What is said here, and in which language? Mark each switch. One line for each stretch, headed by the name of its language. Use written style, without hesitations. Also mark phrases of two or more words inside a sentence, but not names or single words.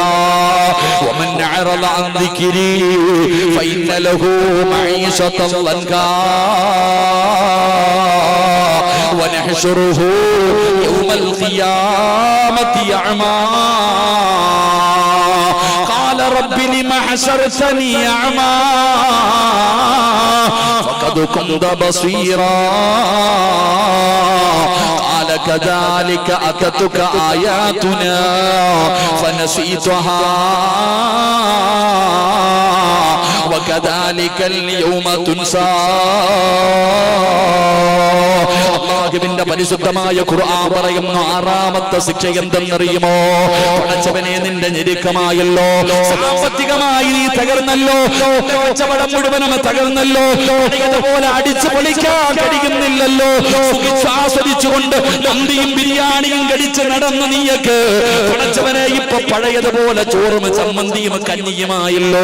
Arabic: ومن أعرض عن ذكري فإن له معيشة ضنكا ونحشره يوم القيامة أعمى قال رب لم حشرتني أعمى فقد كنت بصيرا قال كذلك أتتك آياتنا فنسيتها وكذلك اليوم تنسى.
Malayalam: അല്ലാഹുവിന്റെ പരിശുദ്ധമായ ഖുർആൻ പറയുന്നു, ആറാമത്തെ ശിക്ഷ എന്തെന്നറിയുമോ? പടച്ചവനെ, നിന്റെ ഞെരുക്കമായല്ലോ, സാമ്പത്തികമായി നീ തകർന്നല്ലോ, കച്ചവടം മുഴുവനും തകർന്നല്ലോ, അതുപോലെ അടിച്ചു പൊളിക്കാൻ കഴിയുന്നില്ലല്ലോ, ആസ്വദിച്ചുകൊണ്ട് മന്തിയും ബിരിയാണിയും കടിച്ച് നടന്ന നീയൊക്കെ പടച്ചവനെ ഇപ്പൊ പഴയതുപോലെ ചോറും ചമ്മന്തിയും കഞ്ഞിയുമായല്ലോ.